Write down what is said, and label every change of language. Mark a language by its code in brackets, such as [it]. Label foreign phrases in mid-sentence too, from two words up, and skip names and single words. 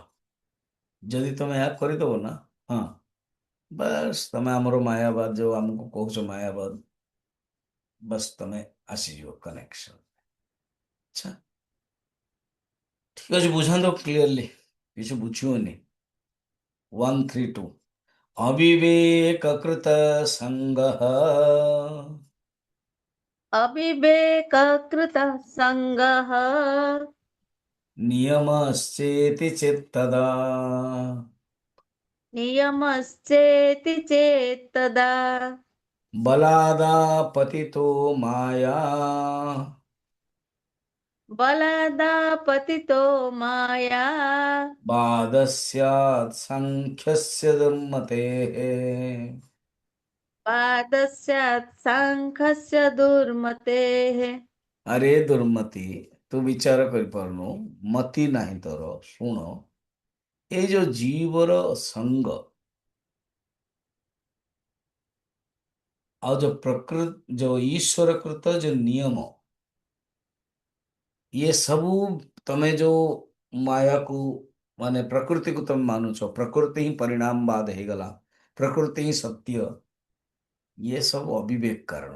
[or] ଯଦି ତମେ ଏହା କରିଦବ ନା, ହଁ, ବାସ୍ ତମେ ଆମର ମାୟାବାଦ ଯୋଉ ଆମକୁ କହୁଛ ମାୟାବାଦ, ବସ୍ ତମେ ଆସିଯିବ କନେକ୍ସନ। ଆଚ୍ଛା, ଠିକ ଅଛି, ବୁଝାନ୍ତୁ କ୍ଲିୟରଲି, କିଛି ବୁଝିବନି। [sa] 132 अविवेक कृत संगः अविवेककृतः सङ्गः नियमश्चेति चित्तदा नियमश्चेति चेत्तदा बलादापतितो माया बलादापतितो माया बाधस्यात् संख्यस्य दुर्मतेः। पादस्यात् साङ्खस्य दुर्मतेः। [or] ଅରେ ଦୁର୍ମତି, ତୁ ବିଚାର କରିପାରୁନୁ, ମତି ନାହିଁ ତୋର। ଶୁଣ, ଏଇ ଯୋଉ ଜୀବର ସଙ୍ଗ ଆଉ ଯୋଉ ପ୍ରକୃତି ଯୋଉ ଈଶ୍ୱର କୃତ ଯୋଉ ନିୟମ, ଇଏ ସବୁ ତମେ ଯୋଉ ମାୟାକୁ ମାନେ ପ୍ରକୃତିକୁ ତମେ ମାନୁଛ, ପ୍ରକୃତି ହିଁ ପରିଣାମବାଦ ହେଇଗଲା, ପ୍ରକୃତି ହିଁ ସତ୍ୟ, ଇଏ ସବୁ ଅବିବେକ କାରଣ।